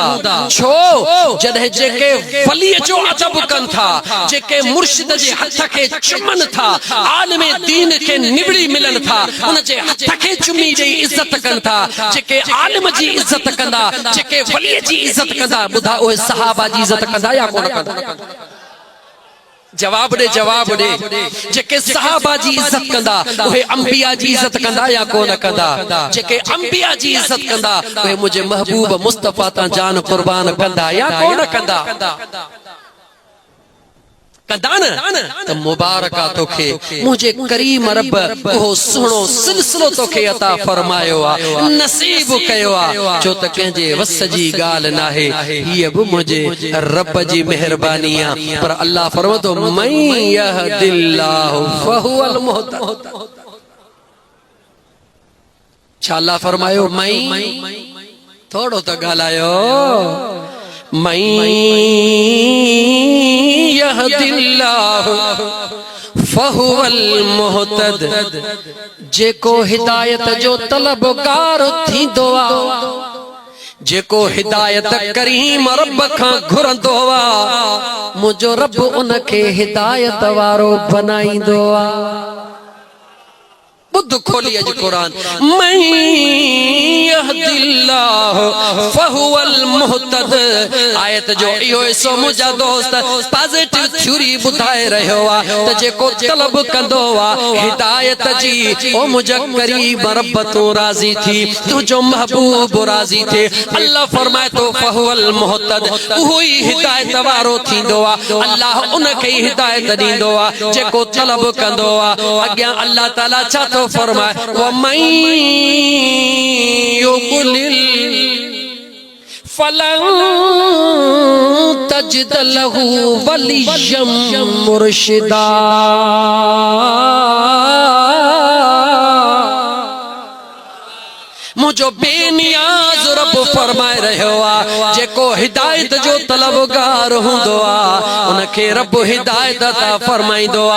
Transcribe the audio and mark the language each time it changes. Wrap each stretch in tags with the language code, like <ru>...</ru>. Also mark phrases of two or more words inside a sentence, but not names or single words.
<sd>छो जॾहिं जेके वली जो अदब कनि था, जेके मुर्शिद जे हथ खे चुमनि था, आलिम दीन खे निबड़ी मिलनि था, उन जे हथ खे चुमी ॾेई इज़त कनि था, जेके आलिम जी इज़त कंदा, जेके वली जी इज़त कंदा, ॿुधा उहे सहाबा जी इज़त कंदा या कोन कंदा? जवाब दे, जवाब दे। जेके सहाबा जी इज्जत कंदा, उहे अंबिया जी इज्जत कंदा या कोन कंदा? जेके अंबिया जी इज्जत कंदा, उहे मुझे महबूब मुस्तफा ता जान कुर्बान कंदा या कोन कंदा? कंदा न? त मुबारका तोखे मुझे करीम रब वो सुनो सिलसिलो तोखे अता फरमायो आ, नसीब कयो आ, जो त कंहिंजे वस जी ॻाल्हि नाहे, हीअ बि मुझे रब जी मेहरबानी आ। पर अल्लाह फरमातो</sd> <ar>من يهد الله فهو المهتد.</ar> <sd>छा अल्लाह फरमायो मई? थोड़ो त ॻाल्हायो।</sd> <ar>من يهد الله فهو المهتد.</ar> <sd>जेको हिदायत जो तलबगार थींदो आ, जेको हिदायत करीम रब खां घुरंदो आ, मुंहिंजो रब उनखे हिदायत वारो बनाईंदो आ। बुध खोली अज कुरान,</sd> <ar>من يهد الله فهو المهتد.</ar> <sd>आयत जो इहो सो मुंहिंजा दोस्त</sd> <en>positive theory</en> <sd>ॿुधाए रहियो आ त जेको तलब कंदो आ हिदायत जी, ओ मुंहिंजा करीम रब तूं राज़ी थी, तुंहिंजो महबूब राज़ी थे। अल्लाह फरमाए थो</sd> <ar>فهو المهتد,</ar> <sd>उहो ई हिदायत वारो थींदो आ। अल्लाह उनखे ई हिदायत ॾींदो आ जेको तलब कंदो आ। अॻियां अल्लाह ताला छा थो फरमाए,</sd> <ar>ومن يضلل فلن تجد له وليا مرشدا.</ar> <sd>मुझो बेनियाज रब फरमाए रहियो आ, जेको हिदायत जो तलबगार हूंदो आ उनखे रब हिदायत अता फरमाईंदो आ।</sd>